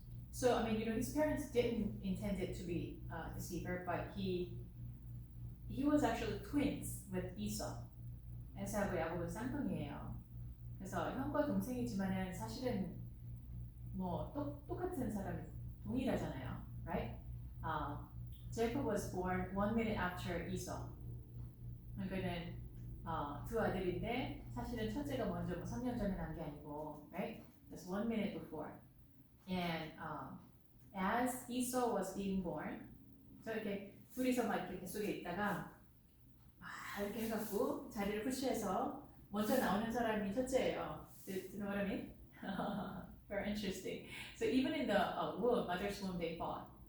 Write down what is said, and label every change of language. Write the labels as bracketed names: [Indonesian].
[English] So I mean, his parents didn't intend it to be a deceiver, but he was actually twins with Esau. [Korean] 에사하고 야곱은 쌍둥이에요. 그래서 형과 동생이지만은 사실은 뭐 똑같은 사람이 동일하잖아요, [English] right? Jacob was born 1 minute after Esau. [Korean] 그러니까는 2 아들인데 사실은 첫째가 먼저 3년 전에 난 게 아니고, [English] right? Just 1 minute before. And as Esau was being born, [Korean] 저 이렇게 둘이서 막 이렇게 뱃속에 있다가 이렇게 해갖고 자리를 푸시해서 먼저 나오는 사람이 첫째예요. [English] Do you know what I mean? Very interesting. So even in the womb, mother's womb, they fought.